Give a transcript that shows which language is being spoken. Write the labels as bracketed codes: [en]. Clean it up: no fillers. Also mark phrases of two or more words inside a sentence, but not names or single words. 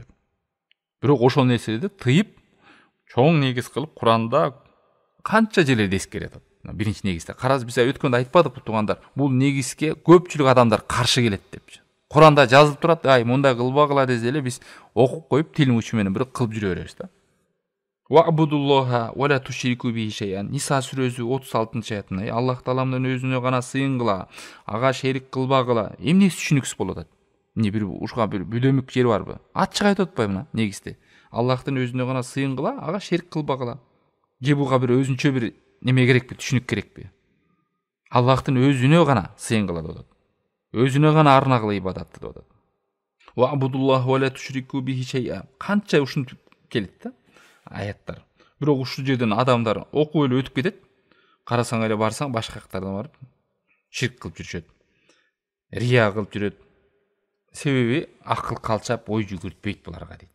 [ky] Бирок ошол нерселерди тыйып, чоң негиз кылып Куранда канча жерлерде эскерип атат. Биринчи негизде караз биз өткөндө айтпадыкпы туугандар, бул негизге көпчүлүк адамдар каршы келет депчи. Куранда жазылып турат, мындай кылбагыла десе эле биз окуп коюп тилин учу менен бир кылып жүрө беребиз да. [ar] واعبدوا الله ولا تشركوا به شيئا. [ky] Ниса сүрөсү 36-аятында Аллах Тааланын өзүнө гана сыйынгыла, ага шерик кылбагыла. Эмне түшүнүксүз болуп атат? Эмне бир ушуга бир бүдөмүк жери барбы? Ачык айтып атпайбы мына негизде? Аллахтын өзүнө гана сыйынгыла, ага шерик кылбагыла. Же буга бир өзүнчө бир неме керекпи, түшүнүк керекпи? Аллахтын өзүнө гана сыйынгыла деп атат. Өзүнө гана арнагыла ибадатты деп атат. [ar] واعبدوا الله ولا تشركوا به شيئا. [ky] Канча ушинтип келет да аяттар. Бирок ушул жерден адамдар окуп эле өтүп кетет. Карасаң эле барсаң башка жактардан барып ширк кылып жүрүшөт. Рия кылып жүрөт. Себеби акыл калчап, ой жүгүртпөйт буларга дейт.